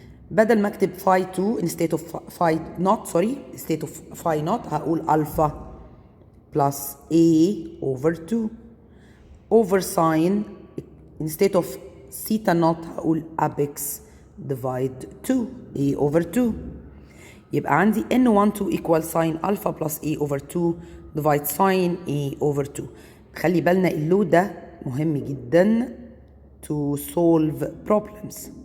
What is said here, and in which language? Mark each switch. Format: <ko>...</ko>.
<ar>بدل ما اكتب</ar> <en>phi 2 instead of phi not instead of phi not هقول alpha plus a over 2 over sin instead of theta naught هقول apex divide 2 a over 2. يبقى عندي n12 equal sin alpha plus a over 2 divide sin a over 2.</en> <ar>خلي بالنا اللو ده مهم جدا</ar> <en>to solve problems.</en>